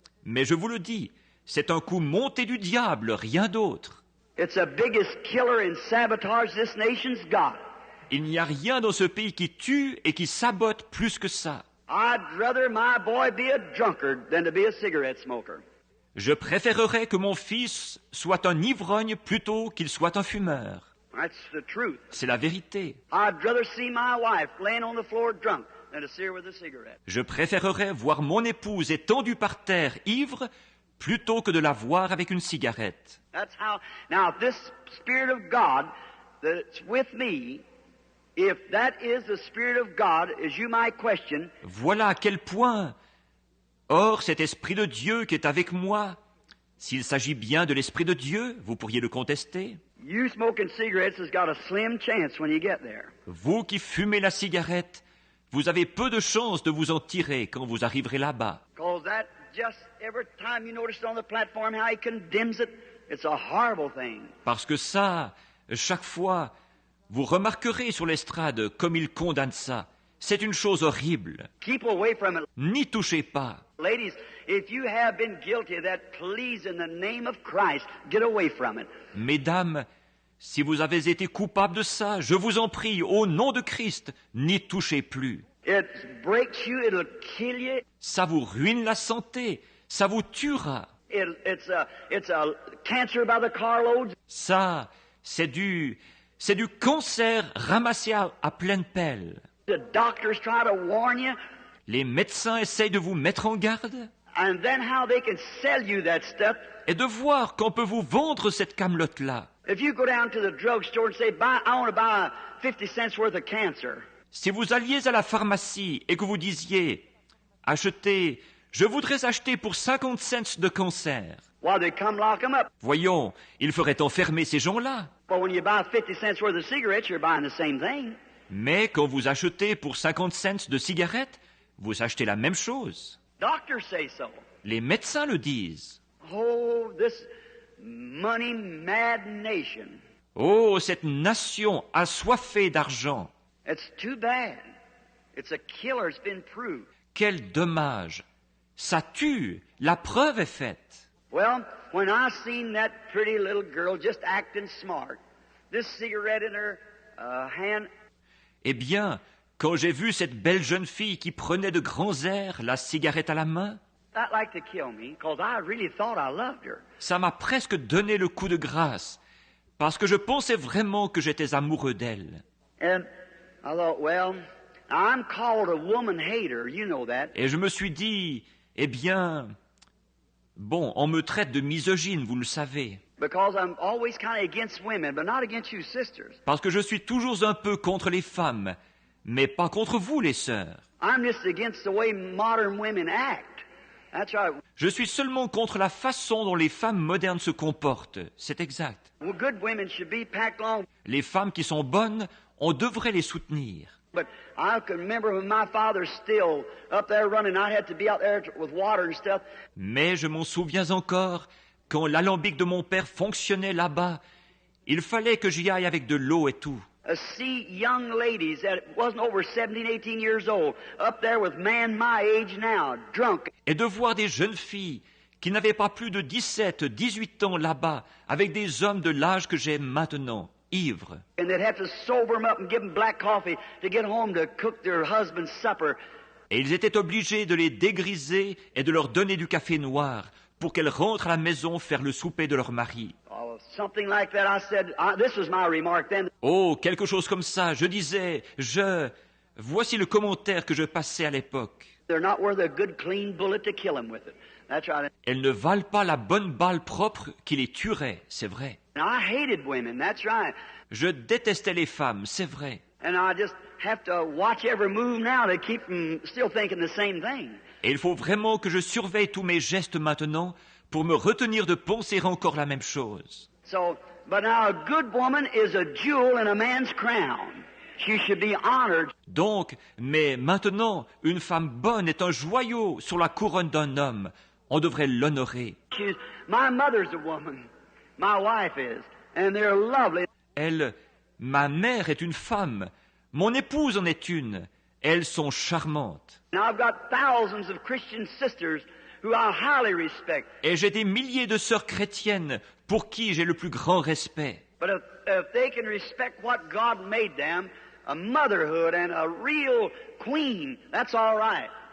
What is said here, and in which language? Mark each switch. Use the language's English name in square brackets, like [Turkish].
[French] Mais je vous le dis, c'est un coup monté du diable, rien d'autre. [English] It's the biggest killer and sabotage this nation's got. [French] Il n'y a rien dans ce pays qui tue et qui sabote plus que ça. [English] I'd rather my boy be a drunkard than to be a cigarette smoker. [French] Je préférerais que mon fils soit un ivrogne plutôt qu'il soit un fumeur. [English] That's the truth. [French] C'est la vérité. [English] I'd rather see my wife laying on the floor drunk than to see her with a cigarette. [French] Je préférerais voir mon épouse étendue par terre ivre plutôt que de la voir avec une cigarette. [English] That's how. Now, this Spirit of God that's with me, if that is the Spirit of God, as you might question, [French] Voilà à quel point. Or, cet Esprit de Dieu qui est avec moi, s'il s'agit bien de l'Esprit de Dieu, vous pourriez le contester. [English] you smoking cigarettes has got a slim chance when you get there. [French] Vous qui fumez la cigarette, vous avez peu de chances de vous en tirer quand vous arriverez là-bas. [English] Because that just every time you notice it on the platform how he condemns it, it's a horrible thing. [French] Parce que ça, chaque fois, vous remarquerez sur l'estrade comme il condamne ça. C'est une chose horrible. [English] Keep away from it. [French] N'y touchez pas. [English] Ladies, if you have been guilty of that, please, in the name of Christ, get away from it. [French] Mesdames, si vous avez été coupables de ça, je vous en prie, au nom de Christ, n'y touchez plus. [English] It breaks you, it'll kill you. [French] Ça vous ruine la santé, ça vous tuera. [English] It's a cancer by the carloads. [French] Ça, c'est du cancer ramassé à pleine pelle. [English] The doctors try to warn you, [French] Les médecins essayent de vous mettre en garde [English] and then how they can sell you that stuff. [French] et de voir qu'on peut vous vendre cette camelote-là. [English] If you go down to the drugstore and say, I want to buy 50 cents worth of cancer, [French] Si vous alliez à la pharmacie et que vous disiez « Achetez, je voudrais acheter pour 50 cents de cancer », [English] well, they come lock 'em up. [French] voyons, il ferait enfermer ces gens-là. [English] But when you buy 50 cents worth of cigarettes, you're buying the same thing. [French] Mais quand vous achetez pour 50 cents de cigarettes, vous achetez la même chose. [English] Doctors say so. [French] Les médecins le disent. [English] Oh, this money-mad nation. [French] Oh, cette nation assoiffée d'argent. [English] It's too bad. It's a killer. It's been proved. [French] Quel dommage. Ça tue. La preuve est faite. [English] Well, when I seen that pretty little girl just acting smart, this cigarette in her hand, [French] Eh bien, quand j'ai vu cette belle jeune fille qui prenait de grands airs, la cigarette à la main, [English] that like to kill me, because I really thought I loved her. [French] ça m'a presque donné le coup de grâce, parce que je pensais vraiment que j'étais amoureux d'elle. [English] And I thought, well, I'm called a woman hater, you know that. [French] Et je me suis dit, eh bien, bon, on me traite de misogyne, vous le savez, [English] Because I'm always kind of against women, but not against you sisters. [French] parce que je suis toujours un peu contre les femmes, mais pas contre vous, les sœurs. [English] I'm just against the way modern women act. That's right. [French] Je suis seulement contre la façon dont les femmes modernes se comportent, c'est exact. [English] Well, good women should be packed along. [French] Les femmes qui sont bonnes, on devrait les soutenir. [English] But I can remember when my father's still up there running, I had to be out there with water and stuff. [French] Mais je m'en souviens encore, quand l'alambic de mon père fonctionnait là-bas, il fallait que j'y aille avec de l'eau et tout. [English] See young ladies that wasn't over 17, 18 years old up there with men my age now, drunk. [French] Et de voir des jeunes filles qui n'avaient pas plus de 17, 18 ans là-bas, avec des hommes de l'âge que j'ai maintenant, ivres. [English] And they'd have to sober them up and give them black coffee to get home to cook their husband's supper. [French] Et ils étaient obligés de les dégriser et de leur donner du café noir pour qu'elles rentrent à la maison faire le souper de leur mari. [English] Oh, something like that. I said, this was my remark then. [French] Oh, quelque chose comme ça, je disais, voici le commentaire que je passais à l'époque. [English] They're not worth a good clean bullet to kill them with it. That's right. [French] Elles ne valent pas la bonne balle propre qui les tuerait, c'est vrai. [English] And I hated women. That's right. [French] Je détestais les femmes, c'est vrai. [English] And I just have to watch every move now to keep them still thinking the same thing. [French] Et il faut vraiment que je surveille tous mes gestes maintenant pour me retenir de penser encore la même chose. [English] So, but now a good woman is a jewel in a man's crown. She should be honored. [French] Donc, mais maintenant, une femme bonne est un joyau sur la couronne d'un homme. On devrait l'honorer. [English] My mother's a woman. My wife is. And they're lovely. [French] Elle, ma mère est une femme. Mon épouse en est une. Elles sont charmantes. [English] Now I've got thousands of Christian sisters who I highly respect. [French] Et j'ai des milliers de sœurs chrétiennes pour qui j'ai le plus grand respect. [English] But if they can respect what God made them, a motherhood and a real queen, that's all right.